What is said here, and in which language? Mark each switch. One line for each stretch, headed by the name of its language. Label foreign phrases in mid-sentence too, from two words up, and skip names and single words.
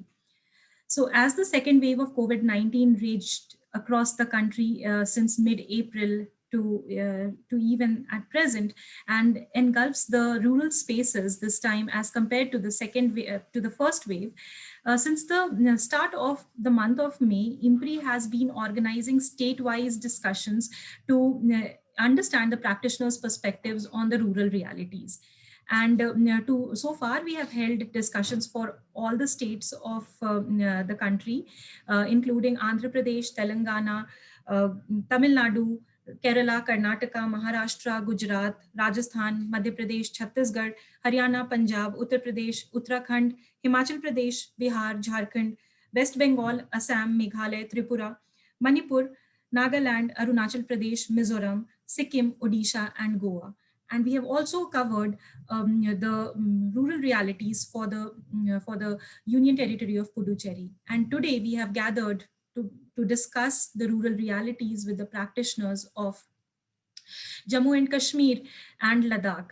English: So, as the second wave of COVID-19 raged across the country since mid-April to even at present, and engulfs the rural spaces this time as compared to the to the first wave, since the start of the month of May, IMPRI has been organizing state-wise discussions to understand the practitioners' perspectives on the rural realities. And so far, we have held discussions for all the states of the country, including Andhra Pradesh, Telangana, Tamil Nadu, Kerala, Karnataka, Maharashtra, Gujarat, Rajasthan, Madhya Pradesh, Chhattisgarh, Haryana, Punjab, Uttar Pradesh, Uttarakhand, Himachal Pradesh, Bihar, Jharkhand, West Bengal, Assam, Meghalaya, Tripura, Manipur, Nagaland, Arunachal Pradesh, Mizoram, Sikkim, Odisha, and Goa. And we have also covered the rural realities for the Union Territory of Puducherry. And today we have gathered to discuss the rural realities with the practitioners of Jammu and Kashmir and Ladakh.